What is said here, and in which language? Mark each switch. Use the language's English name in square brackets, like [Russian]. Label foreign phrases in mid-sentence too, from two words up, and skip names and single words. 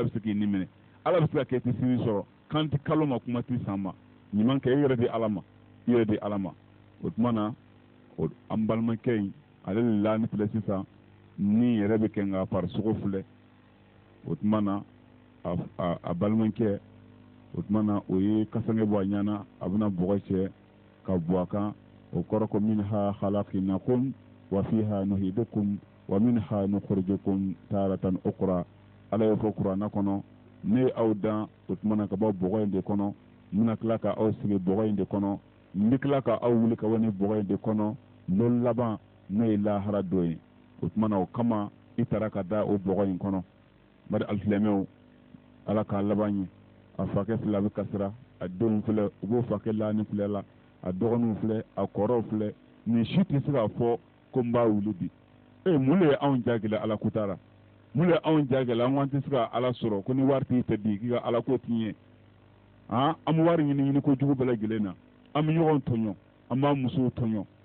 [Bambara] bɛ se k'i ni minɛ ala bɛ se ka kɛ i tɛ sini sɔrɔ kan ti kalo ma kuma ti san ma ɲuman kɛ i yɛrɛ di ala ma i yɛrɛ di ala ma o tuma na an balimakɛ in ale de la ni filɛ sisan ni yɛrɛ bɛ kɛ nka farisogo filɛ o tuma na a balimakɛ o tuma na o ye kasange bɔ a ɲana a bɛna bɔgɔ cɛ ka bɔ a kan o kɔrɔ ko [Arabic] منها خلقناكم وفيها نعيدكم ومنها نخرجكم تارة أخرى [Bambara] ala ye fɔ kuranna kɔnɔ ne aw dan o tuma na ka bɔ bɔgɔ in de kɔnɔ n bɛna tila ka aw sigi bɔgɔ in de kɔnɔ n bɛ tila ka aw wuli ka bɔ ni bɔgɔ in de kɔnɔ n'o laban n'o ye lahara dɔ ye o tuma na o kama i taara ka da o bɔgɔ in kɔnɔ bari alisilamɛw ala k'a laban ye a fakɛ fila bɛ kasira a denw filɛ u b'o fakɛ laani filɛ la a dɔgɔninw filɛ a kɔrɔw filɛ nin si tɛ se k'a fɔ ko n b'a wuli bi mun de ye anw jagɛlɛ ala kutara mun de ye anw jagɛlɛ an tɛ se ka ala sɔrɔ ko ni wari t'i fɛ bi k'i ka ala ko t'i ye an bɛ wari ɲini ko jugu bɛɛ lajɛlen na an bɛ ɲɔgɔn tɔɲɔ an b'a musow tɔɲɔ